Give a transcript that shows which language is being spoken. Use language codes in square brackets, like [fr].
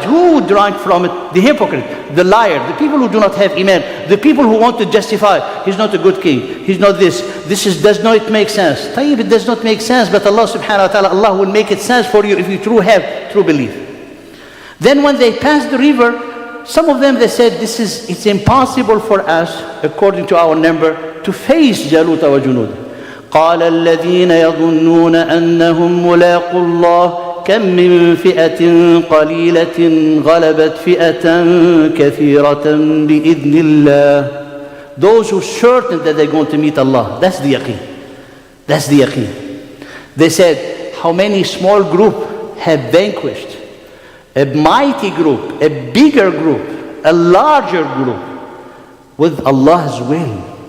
[en] Who drank from it? The hypocrite, the liar, the people who do not have iman, the people who want to justify, he's not a good king, he's not this does not make sense. Tayyib, it does not make sense, but Allah subhanahu wa ta'ala, Allah will make it sense for you if you have true belief. Then when they passed the river, some of them, they said, it's impossible for us, according to our number, to face Jalut wa Junud. [ar] قال الذين يظنون أنهم ملاقو الله كم من فئة قليلة غلبت فئة كثيرة بإذن الله. [en] Those who are certain that they're going to meet Allah. That's the yaqeen. That's the yaqeen. They said, how many small group have vanquished a mighty group, a bigger group, a larger group with Allah's will.